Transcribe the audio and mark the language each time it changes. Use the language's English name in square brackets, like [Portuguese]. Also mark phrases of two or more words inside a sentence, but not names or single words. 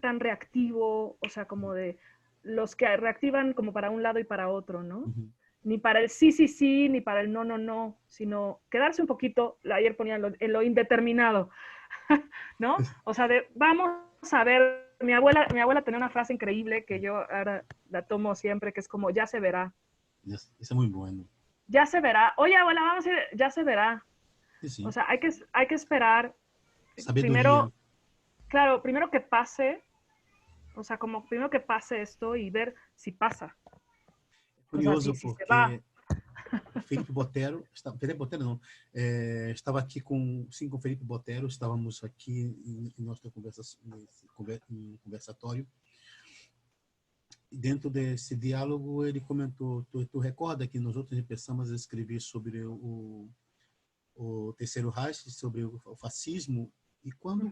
[Spanish] tan reactivo, o sea, como de los que reactivan como para un lado y para otro, ¿no? Uhum. Ni para el sí, sí, sí, ni para el no, no, no, sino quedarse un poquito, ayer ponían en lo indeterminado, ¿no? O sea, vamos a ver, mi abuela tenía una frase increíble que yo ahora la tomo siempre, que es como, ya se verá, [Portuguese] Isso é muito bueno. [Spanish] ya se verá. Oye, abuela, vamos a ir, ya se verá. E O [Portuguese] sim, [Spanish] sea, hay que esperar, [Portuguese] sabedoria. [Spanish] primero, claro, primero que pase. O sea, como primero que pase esto y ver si pasa. O sea, [Portuguese] Curioso [Spanish] si se va. [Portuguese] porque Felipe Botero, Felipe Botero não, estava aqui sim, com Felipe Botero, estávamos aqui em nossa conversatório. E dentro desse diálogo, ele comentou: tu recorda que nós outros começamos a escrever sobre o Terceiro Reich, sobre o fascismo, e quando